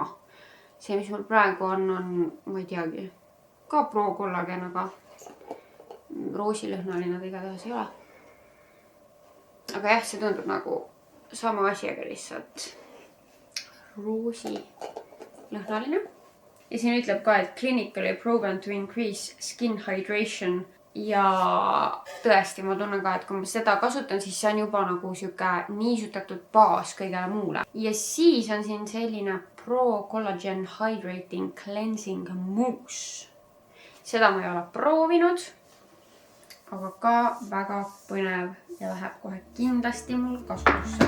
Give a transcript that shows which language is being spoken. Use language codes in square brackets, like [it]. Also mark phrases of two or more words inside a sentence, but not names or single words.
[et] See, mis mul praegu on, ma ei teagi, ka Pro Collagen, aga roosilõhnaline ta igatahes ei ole. Aga jah, see tundub nagu sama asi, aga lihtsalt roosilõhnaline. Ja siin ütleb ka, et [en] clinically proven to increase skin hydration. [et] Ja tõesti, ma tunnen ka, et kui ma seda kasutan, siis see on juba nagu siuke niisutatud baas kõigele muule. Ja siis on siin selline Pro Collagen Hydrating Cleansing Mousse. Seda ma ei ole proovinud, aga ka väga põnev ja läheb kohe kindlasti mul kasutusse.